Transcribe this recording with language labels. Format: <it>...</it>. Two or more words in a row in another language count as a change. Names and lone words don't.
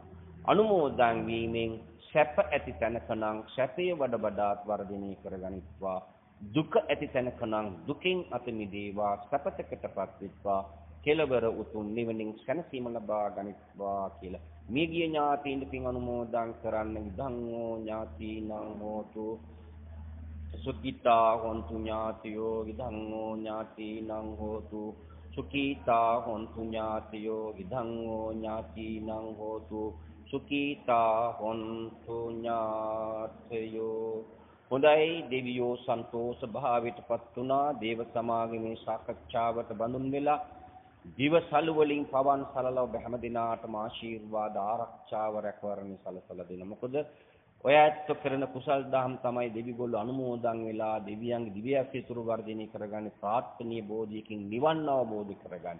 <si>අනුමෝදන් වීමෙන් සැප ඇති තැනකනම් සැපේ වඩ වඩාත් වර්ධනය කරගනිත්වා. දුක ඇති තැනකනම් දුකින් අත මිදේවා. සැපතකටපත් වෙත්වා. කෙලවර උතුම් නිවනින් සැනසීම ලබා ගනිත්වා කියලා මේ ගිය ඥාතීන්ට පින් අනුමෝදන් කරන්න.</si> <pi>විධංගෝ ඥාතීනං හෝතු සුඛිතා හොන්තු ඥාතියෝ. විධංගෝ ඥාතීනං හෝතු සුඛිතා හොන්තු ඥාතියෝ. විධංගෝ ඥාතීනං හෝතු සුඛිතා හොන්තු ඥාතයෝ.</pi> <si>හොඳයි දෙවියෝ සන්තෝෂ භාවයටපත් වුණා. දේව සමාගමේ සාකච්ඡාවට බඳුන් වෙලා දිවසල් වලින් පවන් සලලා ඔබ හැම දිනාටම ආශිර්වාද ආරක්ෂාව රැකවරණය සලසලා දෙන. මොකද ඔය ඇත්ත කරන කුසල් දහම් තමයි දෙවිගොල්ලෝ අනුමෝදන් වෙලා දෙවියන්ගේ දිව්‍ය අසිතුරු වර්ධනය කරගන්නේ ප්‍රාර්ථනීය බෝධියකින් නිවන් අවබෝධ කරගන්න.</si>